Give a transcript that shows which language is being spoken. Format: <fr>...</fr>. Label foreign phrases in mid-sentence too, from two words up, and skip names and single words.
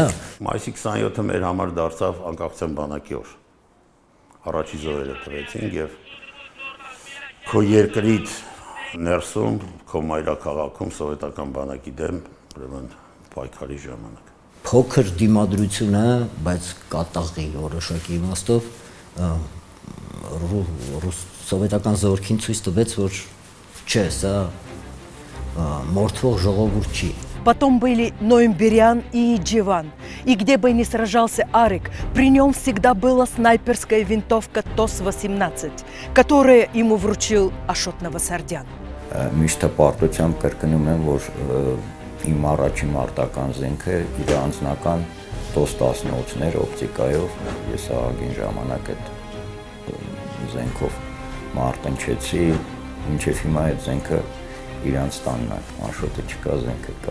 <hy>Մայիսի 27-ը մեր համար դարձավ անկախության բանակի օր։ Առաջի զոհերը տվեցին եւ քո երկրից ներսում, քո մայրաքաղաքում սովետական բանակի դեմ ուրեմն պայքարի ժամանակ։ Փոքր դիմադրությունը, բայց կատաղի որոշակի իմաստով սովետական զորքին ցույց տվեց, որ չէ, սա մորթվող жողովուրդ չի։</hy> <ru>Потом были Ноемберян и Идживан. И где бы ни сражался Арик, при нем всегда была снайперская винтовка ТОС-18, которую ему вручил Ашот Новосардян.</ru> <hy>Միշտ հպարտությամբ կրկնում եմ, որ իմ առաջին մարտական զենքը իր անձնական TOS-18-ներ օպտիկայով, ես ահագին ժամանակ այդ զենքով մարտնչեցի, մինչև հիմա այդ զենքը իրանց տանն է, Աշոտը չկա, զենքը կա։</hy>